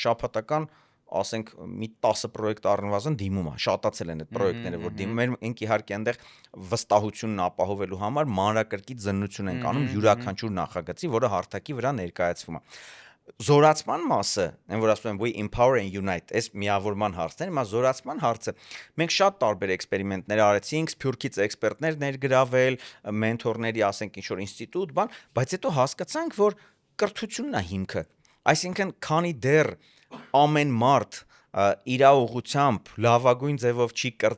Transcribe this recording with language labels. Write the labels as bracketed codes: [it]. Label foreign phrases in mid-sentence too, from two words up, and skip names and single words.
[hy] շաբաթական ասենք մի 10 պրոյեկտ առնվազն դիմում է, շատացել են այդ պրոյեկտները, որ դիմում են, մենք իհարկե այնտեղ վստահությունն ապահովելու համար մանրակրկիտ զննություն ենք անում յուրաքանչյուր նախագծի, որը հարթակի վրա ներկայացվում է։ Զորացման մասը, այն որ ասում եմ [en] we empower and unite, [hy] այս միավորման հարցն է, հիմա զորացման հարցը։ Մենք շատ տարբեր էքսպերիմենտներ արեցինք, Սփյուռքից էքսպերտներ ներգրավել, մենթորների, ասենք, ինչ-որ ինստիտուտ, բան, բայց հետո հասկացանք, որ կրթությունն է հիմքը։ Այսինքն, քանի դեռ ամեն մարդ իրա ուղությամբ լավագույն ձևով չի